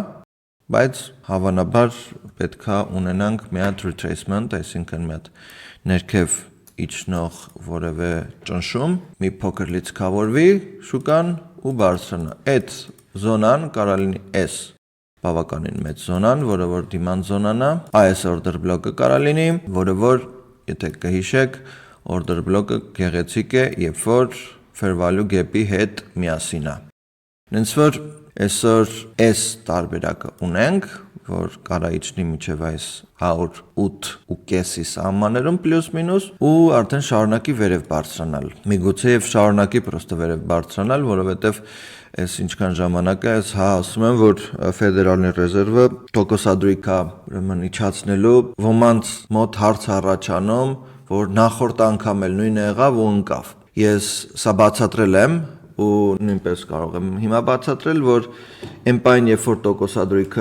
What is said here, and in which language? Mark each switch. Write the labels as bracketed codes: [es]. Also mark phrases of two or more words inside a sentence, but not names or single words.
[hy] բայց հավանաբար պետք է ունենանք մի հատ retracement, այսինքն մի հատ ներքև իջնող որևէ ճնշում, մի փոքր լիցքավորվի շուկան ու բարձրանա։ Այդ զոնան կարա լինի S բավականին մեծ զոնան, որը որ դիմանդ զոնան է, այս [en] order block- [hy] ը կարա լինի, որը որ եթե կհիշեք, [en] order block- [hy] ը գեղեցիկ է, երբ որ [en] fair value gap- [hy] ի հետ միասին է։ Հենց որ այսօր S տարբերակը ունենք, որ կարա իջնի մինչև այս 108.5-ի սահմաններում պլյուս մինուս ու արդեն շարունակի վերև բարձրանալ։ Միգուցե եւ շարունակի պրոստը վերև բարձրանալ, որովհետեւ այս ինչքան ժամանակ է, ես ասում եմ, որ Ֆեդերալնի ռեզերվը տոկոսադրույք է ուրեմն իջացնելու, ոմանց մոտ հարց առաջանում, որ նախորդ անգամ էլ նույնը եղավ ու ընկավ։ Ես սա բացատրել եմ ու նույնպես կարող եմ հիմա բացատրել, որ այն երբ որ տոկոսադրույքը